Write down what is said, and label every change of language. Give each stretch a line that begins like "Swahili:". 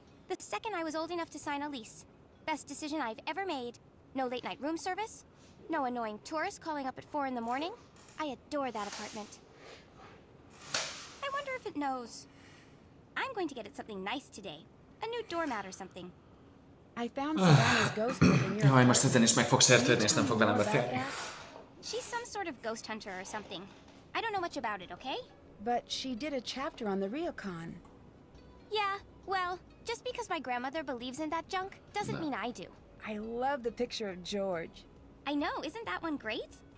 English: The second I was old enough to sign a lease. Best decision I've ever made. No late night room service. No annoying tourists calling up at 4 in the morning. I adore that apartment. I wonder if it knows. I'm going to get it something nice today. A new doormat or something. I found Savannah's ghost book in your
Hungarian: Jaj, most ezen is meg fog sértődni, és nem fog velem beszélni.
English: She's some sort of ghost hunter or something. I don't know much about it, okay? But she did a chapter on the Riokan. Yeah, Well, just because my grandmother believes in that junk doesn't mean I do. I love the picture of George. I know, isn't that one great?